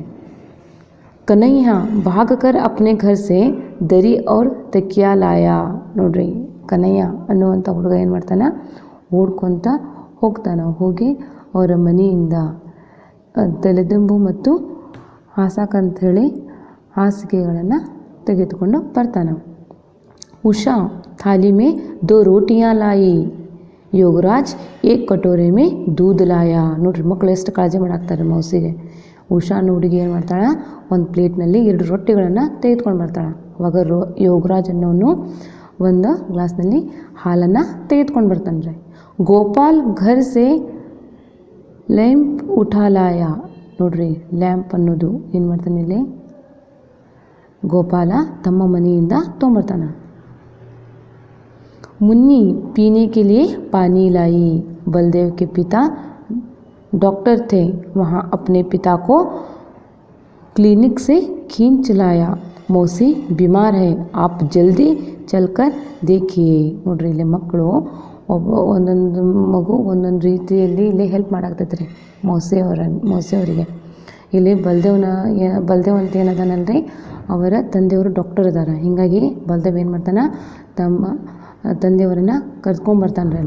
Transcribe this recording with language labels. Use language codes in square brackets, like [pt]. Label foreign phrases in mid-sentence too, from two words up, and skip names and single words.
[hi] कन्हैया भागकर अपने घर से दरी और तकिया लाया. [kn] ನೋಡ್ರಿ ಕನ್ನಯ್ಯ ಅನ್ನುವಂಥ ಹುಡುಗ ಏನು ಮಾಡ್ತಾನೆ, ಓಡ್ಕೊತ ಹೋಗಿ ಅವರ ಮನೆಯಿಂದ ತಲೆದಿಂಬು ಮತ್ತು ಹಾಸಕ್ಕಂಥೇಳಿ ಹಾಸಿಗೆಗಳನ್ನು ತೆಗೆದುಕೊಂಡು ಬರ್ತಾನೆ. [hi] उषा थाली में 2 रोटियां लाई. ಯೋಗರಾಜ್ एक कटोरे में दूध लाया. [kn] ನೋಡ್ರಿ ಮಕ್ಕಳು ಎಷ್ಟು ಕಾಳಜಿ ಮಾಡಾಕ್ತಾರೆ ಮೌಸಿಗೆ. ಉಷಾ ಹುಡುಗಿ ಏನು ಮಾಡ್ತಾಳೆ, ಒಂದು ಪ್ಲೇಟ್ನಲ್ಲಿ 2 ರೊಟ್ಟಿಗಳನ್ನು ತೆಗೆದುಕೊಂಡು ಬರ್ತಾಳೆ. ಅವಾಗ ಯೋಗರಾಜ್ ಅನ್ನೋನು ಒಂದು ಗ್ಲಾಸ್ನಲ್ಲಿ ಹಾಲನ್ನು ತೆಗೆದುಕೊಂಡು ಬರ್ತಾನೆ ರೀ. [hi] गोपाल घर से लैंप उठा लाया. [kn] ನೋಡ್ರಿ ಲ್ಯಾಂಪ್ ಅನ್ನೋದು ಏನು ಮಾಡ್ತಾನೆ ಇಲ್ಲಿ, ಗೋಪಾಲ ತಮ್ಮ ಮನೆಯಿಂದ ತೊಗೊಂಬರ್ತಾನೆ. [hi] मुन्नी पीने के लिए पानी लाई. बलदेव के पिता डॉक्टर थे, वहाँ अपने पिता को क्लिनिक से खींच लाया. मौसी बीमार है, आप जल्दी चलकर देखिए. [kn] ನೋಡ್ರಿ ಇಲ್ಲಿ ಮಕ್ಕಳು ಒಂದೊಂದು ಮಗು ಒಂದೊಂದು ರೀತಿಯಲ್ಲಿ ಇಲ್ಲಿ ಹೆಲ್ಪ್ ಮಾಡಾಕ್ತೈತೆ ರೀ ಮೌಸಿಯವರಿಗೆ. ಇಲ್ಲಿ ಬಲದೇವ್ ಅಂತ ಏನದಾನಲ್ರಿ, ಅವರ ತಂದೆಯವರು ಡಾಕ್ಟರ್ ಇದ್ದಾರೆ. ಹೀಗಾಗಿ ಬಲದೇವ್ ಏನು ಮಾಡ್ತಾನೆ, ತಮ್ಮ ತಂದೆಯವರನ್ನು ಕರ್ಕೊಂಬರ್ತಾನೆ ರೀ.